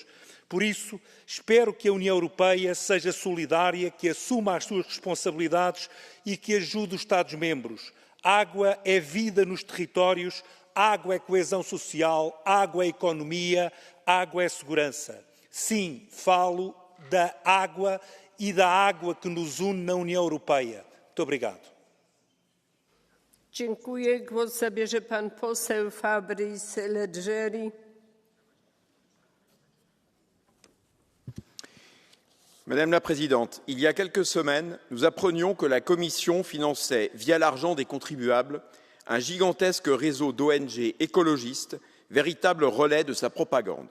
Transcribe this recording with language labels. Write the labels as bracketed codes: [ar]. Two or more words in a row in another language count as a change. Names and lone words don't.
[pt] Por isso, espero que a União Europeia seja solidária, que assuma as suas responsabilidades e que ajude os Estados-membros. Água é vida nos territórios, água é coesão social, água é economia, água é segurança. Sim, falo da água e da água que nos une na União Europeia. Muito obrigado. [pl] Dziękuję. Głos zabierze pan poseł Fabrice Leggeri. [fr] Madame la Présidente, il y a quelques semaines, nous apprenions que la Commission finançait, via l'argent des contribuables, un gigantesque réseau d'ONG écologistes, véritable relais de sa propagande.